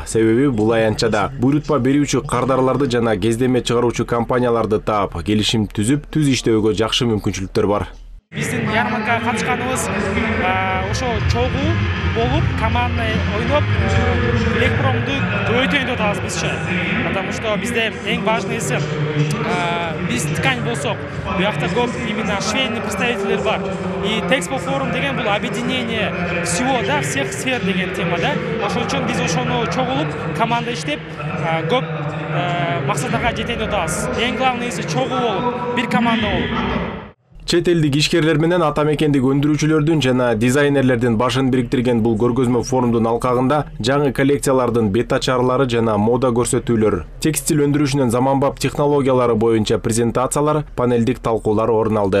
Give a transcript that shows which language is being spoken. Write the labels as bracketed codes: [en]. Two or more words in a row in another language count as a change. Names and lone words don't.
[ky] Себеби бул аянтчада буйрутма берүүчү кардарларды жана кездеме чыгаруучу компанияларды таап, келишим түзүп, түз иштөөгө жакшы мүмкүнчүлүктөр бар. Биздин ярмаркага катышканыбыз ошо чогуу болуп, команда ойноп, Лекпромду көбөйтөйүн деп атабыз бизче. [ru] Потому что [ky] бизде эң важныйсы биз ткань болсок, буякта көп именно швейный представителер бар. [ru] И Тэкспо форум [ky] деген бул [ru] объединение всего, да, всех сфер деген тема, да. [ky] Ошол үчүн биз ошону чогулуп, команда иштеп, көп максаттарга жетейин деп атабыз. Эң главныйсы чогуу болуп, бир команда болуп. Чет элдик ишкерлер менен атамекендик өндүрүүчүлөрдүн жана дизайнерлердин башын бириктирген бул көргөзмө форумдун алкагында жаңы коллекциялардын бет ачарлары жана мода көрсөтүүлөр, текстиль өндүрүүшүнүн заманбап технологиялары боюнча презентациялар, панелдик талкуулар орун алды.